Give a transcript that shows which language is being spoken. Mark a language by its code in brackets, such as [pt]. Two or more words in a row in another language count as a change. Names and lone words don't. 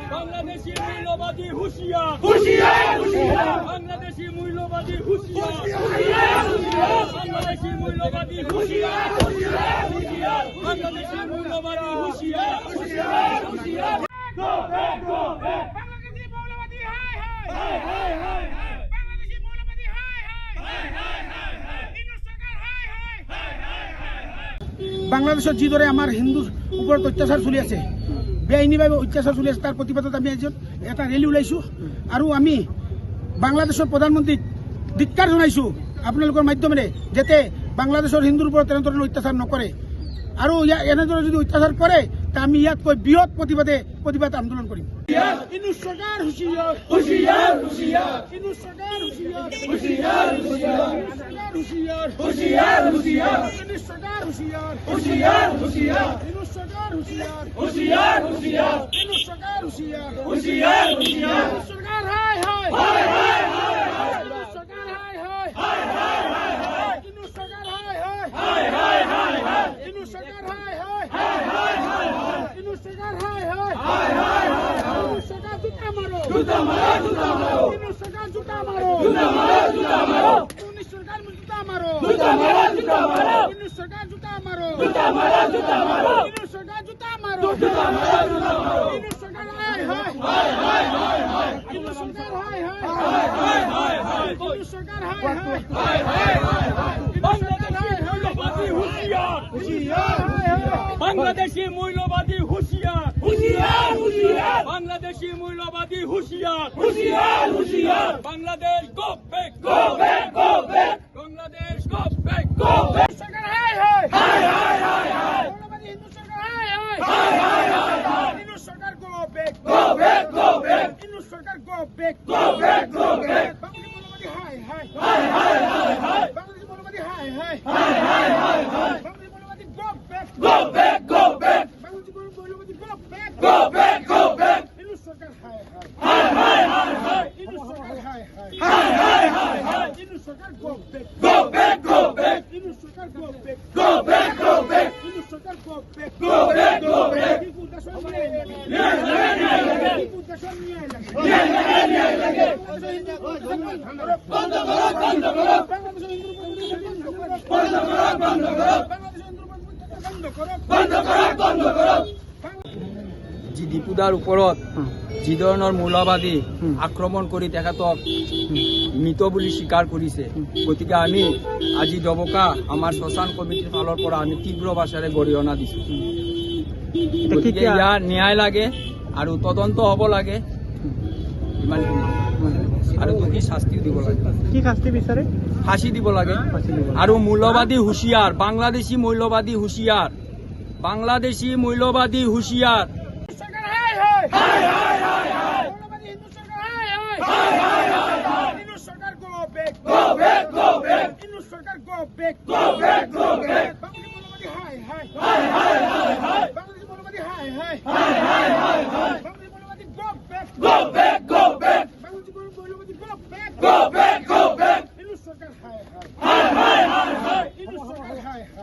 [bn] বাংলাদেশি মূল্যবাদী হুঁশিয়ার হুঁশিয়ার হুঁশিয়ার বাংলাদেশি মূল্যবাদী হুঁশিয়ার হুঁশিয়ার হুঁশিয়ার বাংলাদেশি মূল্যবাদী হুঁশিয়ার হুঁশিয়ার হুঁশিয়ার বাংলাদেশি মূল্যবাদী হুঁশিয়ার হুঁশিয়ার হুঁশিয়ার [en] go back [bn] বাংলাদেশি মৌলবাদী হাই হাই হাই হাই হাই বাংলাদেশি মৌলবাদী হাই হাই হাই হাই হাই ইনু সরকার হাই হাই [as] বাংলাদেশের যি দৰে আমাৰ হিন্দুৰ ওপৰত অত্যাচাৰ চলি আছে, বেআইনীভাৱে অত্যাচাৰ চলি আছে, তাৰ প্ৰতিবাদত আমি আজি এটা ৰেলী ওলাইছোঁ আৰু আমি বাংলাদেশৰ প্ৰধানমন্ত্ৰীক ধিক্কাৰ জনাইছোঁ আপোনালোকৰ মাধ্যমেৰে, যাতে বাংলাদেশৰ হিন্দুৰ ওপৰত তেনেধৰণৰ অত্যাচাৰ নকৰে আৰু এনেদৰে যদি অত্যাচাৰ কৰে তা আমি ইয়াতকৈ বৃহৎ প্ৰতিবাদ আন্দোলন কৰিম। ইনু চৰকাৰ হুঁচিয়াৰ হুঁশিয়ার হুঁশিয়ার ইনু চৰকাৰ হুঁচিয়াৰ হুঁশিয়ার হুঁশিয়ার হুঁচিয়াৰ হুঁশিয়ার হুঁশিয়ার ইনু চৰকাৰ হুঁচিয়াৰ হুঁশিয়ার হুঁশিয়ার ইনু চৰকাৰ হুঁচিয়াৰ হুঁশিয়ার হুঁশিয়ার ইনু চৰকাৰ হুঁচিয়াৰ হুঁশিয়ার হুঁশিয়ার চৰকাৰ হাই হাই হাই হাই হাই হাই চৰকাৰ হাই হাই হাই হাই হাই হাই ইনু চৰকাৰ হাই হাই হাই হাই হাই হাই ইনু চৰকাৰ হাই হাই হাই হাই হাই হাই ইনু চৰকাৰ হাই হাই হাই হাই হাই হাই ইনু চৰকাৰ জোতা মাৰো জুতা মারো জুতা মারো ইনু চৰকাৰ জোতা মাৰো জুতা মারো জুতা মারো ইনু চৰকাৰ জোতা মাৰো জুতা মারো জুতা মারো ইনু চৰকাৰ জোতা মাৰো জুতা মারো জুতা মারো ইনু চৰকাৰ জোতা মাৰো জুতা মারো জুতা মারো ইনু চৰকাৰ হাই হাই হাই হাই হাই হাই ইনু চৰকাৰ হাই হাই হাই হাই হাই হাই ইনু চৰকাৰ হাই হাই [bn] হাই হাই হাই হাই বাংলাদেশি মূল্যবাদী হুঁশিয়ার হুঁশিয়ার বাংলাদেশি মূল্যবাদী হুঁশিয়ার হুঁশিয়ার হুঁশিয়ার বাংলাদেশি মূল্যবাদী হুঁশিয়ার হুঁশিয়ার হুঁশিয়ার বাংলাদেশ [en] go back go back go back [bn] বাংলাদেশ [en] go back go back [as] চৰকাৰ হাই হাই হাই হাই হাই হাই মৌলবাদী হিন্দু চৰকাৰ হাই হাই হাই হাই হাই হাই ইনু চৰকাৰ [en] go back go back go back [as] ইনু চৰকাৰ [en] go back go back go back [as] বাংলাদেশী মৌলবাদী হাই হাই হাই হাই হাই হাই বাংলাদেশী মৌলবাদী হাই হাই হাই হাই হাই হাই বাংলাদেশী মৌলবাদী [en] go back go back go back [as] বাংলাদেশী মৌলবাদী [en] go back go back go back [as] ইনু চৰকাৰ হাই হাই হাই হাই হাই হাই ইনু চৰকাৰ হাই হাই হাই হাই হাই হাই ইনু চৰকাৰ [en] go back go back go back [as] ইনু চৰকাৰ [en] go back go back go back [as] ইনু চৰকাৰ [en] go back go back go back [bn] ডিপুটেশন নিয়ে লাগে নিয়ে লাগে নিয়ে লাগে ডিপুটেশন নিয়ে লাগে নিয়ে লাগে নিয়ে লাগে বন্ধ করো বন্ধ করো বাংলাদেশের হিন্দু বন্ধ করো বন্ধ করো বাংলাদেশের হিন্দু বন্ধ করো বন্ধ করো বন্ধ করো [as] যি দীপুদাৰ ওপৰত যি ধৰণৰ মৌলবাদী আক্ৰমণ কৰি তেখেতক মৃত বুলি স্বীকাৰ কৰিছে, গতিকে আমি আজি ডবকা আমাৰ শ্মশান কমিটিৰ ফালৰ পৰা আমি তীব্ৰ ভাষাৰে গৰিহণা দিছোঁ। গতিকে ইয়াৰ ন্যায় লাগে আৰু তদন্ত হ'ব লাগে, ইমানখিনি আৰু দোষী শাস্তিও দিব লাগে। কি শাস্তি বিচাৰে? ফাঁসি দিব লাগে আৰু মৌলবাদী হুঁশিয়াৰ, বাংলাদেশী মৌলবাদী হুঁশিয়াৰ, বাংলাদেশী মৌলবাদী হুঁশিয়াৰ। চৰকাৰ হাই হাই হাই হাই হাই হাই মৌলবাদী হিন্দু চৰকাৰ হাই হাই হাই হাই হাই হাই ইনু চৰকাৰ [en] go back go back go back [as] ইনু চৰকাৰ [en] go back go back go back [as] বাংলাদেশী মৌলবাদী হাই হাই হাই হাই হাই হাই বাংলাদেশী মৌলবাদী হাই হাই হাই হাই হাই হাই বাংলাদেশী মৌলবাদী [en] go back go back go back [as] বাংলাদেশী মৌলবাদী [en] go back go back go back [as] ইনু চৰকাৰ হাই হাই হাই হাই হাই হাই ইনু চৰকাৰ হাই হাই